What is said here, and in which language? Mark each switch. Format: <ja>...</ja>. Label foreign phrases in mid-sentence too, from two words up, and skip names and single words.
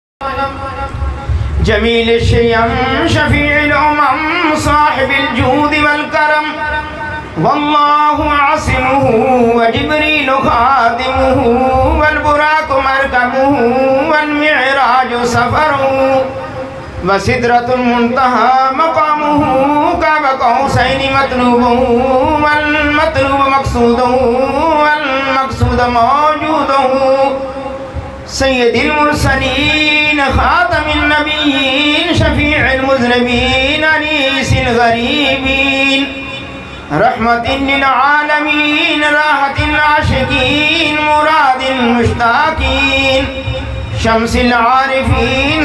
<ar>جمیل الشیم شفیع الامم صاحب الجود والکرم واللہ عاصمہ وجبریل خادمہ والبراق مرکبہ والمعراج سفرہ وسدرۃ المنتہى مقامہ قاب قوسین مطلوبہ والمطلوب مقصودہ والمقصود موجودہ سید المرسلین خاتم النبیین شفیع المذنبین انیس الغریبین رحمت للعالمین راحت العاشقین مراد المشتاقین شمس العارفین</ar>